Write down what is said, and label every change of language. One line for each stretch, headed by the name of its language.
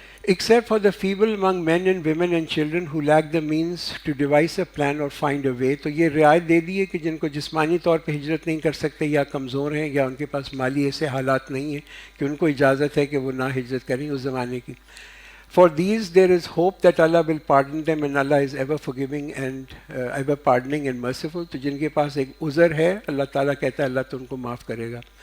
English: Except for the feeble among men and women and children who lack the means to devise a plan or find a way.
Urdu: تو یہ رعایت دے دی ہے کہ جن کو جسمانی طور پہ ہجرت نہیں کر سکتے یا کمزور ہیں یا ان کے پاس مالی ایسے حالات نہیں ہیں کہ ان کو اجازت ہے کہ وہ نہ ہجرت کریں اس زمانے کی.
English: For these there is hope that Allah will pardon them, and Allah is ever forgiving and ever pardoning and merciful.
Urdu: تو جن کے پاس ایک عذر ہے اللہ تعالیٰ کہتا ہے اللہ تو ان کو معاف کرے گا.